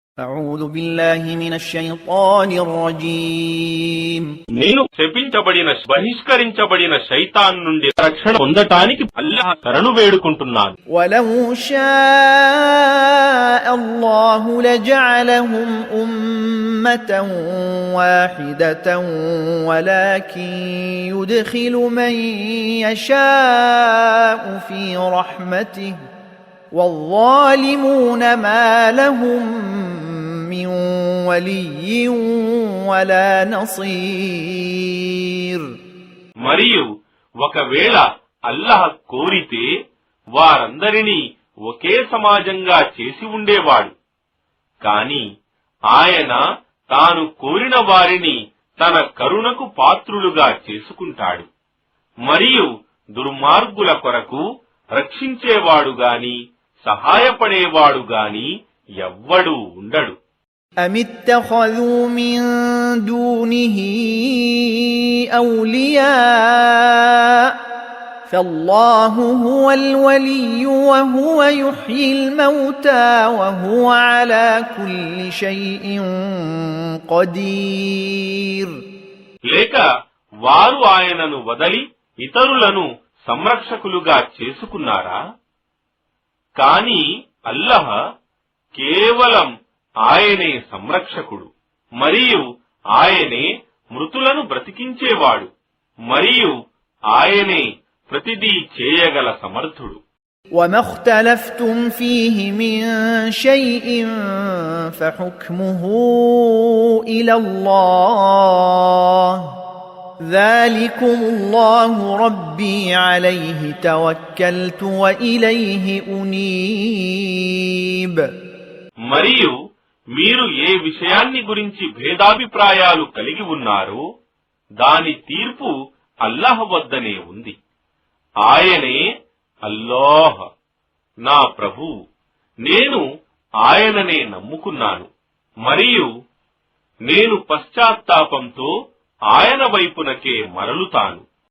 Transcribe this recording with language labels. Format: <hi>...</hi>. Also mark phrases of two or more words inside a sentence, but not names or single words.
<ar>أعوذ بالله من الشيطان الرجيم</ar> <te>నేను శపించబడిన బహిష్కరించబడిన శైతాన్ నుండి రక్షణ పొందటానికి అల్లాహ్ శరణు వేడుకుంటున్నాను.</te> <ar>ولو شاء الله لجعلهم أمة واحدة ولكن يدخل من يشاء في رحمته والظالمون ما لهم من ولي ولا نصير.</ar> <te>మరియు ఒకవేళ అల్లాహ్ కోరితే వారందరినీ ఒకే సమాజంగా చేసి ఉండేవాడు. కాని ఆయన తాను కోరిన వారిని తన కరుణకు పాత్రులుగా చేసుకుంటాడు. మరియు దుర్మార్గుల కొరకు రక్షించేవాడు గాని సహాయపడేవాడు గాని ఎవ్వడూ ఉండడు.</te> <ar>أم اتخذوا من دونه أولياء فالله هو الولي وهو يحيي الموتى وهو على كل شيء قدير.</ar> <te>లేక వారు ఆయనను వదలి ఇతరులను సంరక్షకులుగా చేసుకున్నారా? కాని అల్లాహ్ కేవలం ఆయనే సంరక్షకుడు, మరియు ఆయనే మృతులను బ్రతికించేవాడు, మరియు ఆయనే ప్రతిదీ చేయగల సమర్థుడు.</te> <ar>وما اختلفتم فيه من شيء فحكمه إلى الله ذلكم الله ربي عليه توكلت وإليه أنيب.</ar> <te>మరియు మీరు ఏ విషయాన్ని గురించి భేదాభిప్రాయాలు కలిగి ఉన్నారో దాని తీర్పు అల్లాహ్ వద్దనే ఉంది. ఆయనే అల్లాహ్ నా ప్రభువు, నేను ఆయననే నమ్ముకున్నాను, మరియు నేను పశ్చాత్తాపంతో ఆయన వైపునకే మరలుతాను.</te>